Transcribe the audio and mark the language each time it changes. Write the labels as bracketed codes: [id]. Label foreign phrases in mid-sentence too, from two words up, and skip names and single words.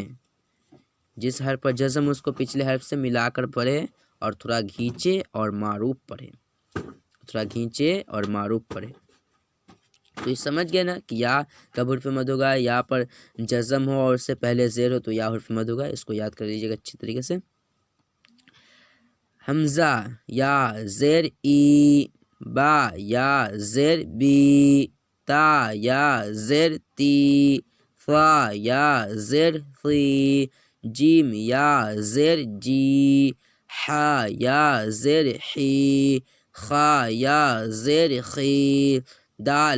[ur] جس حرف پر جزم ہو اس کو پچھلے حرف سے ملا کر پڑھیں اور تھوڑا کھینچے اور معروف پڑھیں. تھوڑا کھینچے اور معروف پڑھیں. تو یہ سمجھ گئے نا کہ یا کب حرف مد ہوگا؟ یا پر جزم ہو اور اس سے پہلے زیر ہو تو یا حرف مد ہوگا. اس کو یاد کر لیجیے گا اچھی طریقے سے. حمزہ یا زیر ای، با یا زیر بی، تا یا زیر تی، ثا یا زیر ثی، جیم یا زیر جی، حا یا زیر حی، خا یا زیر خی، دال